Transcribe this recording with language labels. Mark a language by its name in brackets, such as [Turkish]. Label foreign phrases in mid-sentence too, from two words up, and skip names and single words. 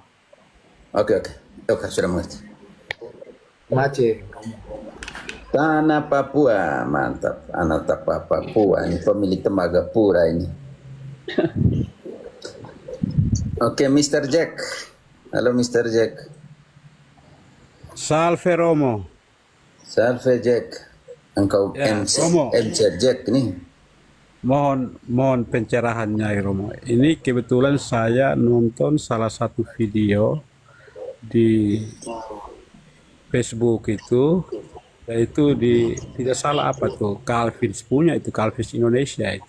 [Indonesian] Oke. Oke, sudah mengerti. Mace. Tanah Papua, mantap. Anak Papua ini pemilik Tembagapura ini. Oke, Mr. Jack. Halo, Mr. Jack. Salve Romo. Salve Jack. Engkau Ya, MC, Romo. MC Jack nih. Mohon pencerahannya ya Romo. Ini kebetulan saya nonton salah satu video di Facebook itu, yaitu tidak salah apa tuh, Calvins punya itu, Calvins Indonesia itu.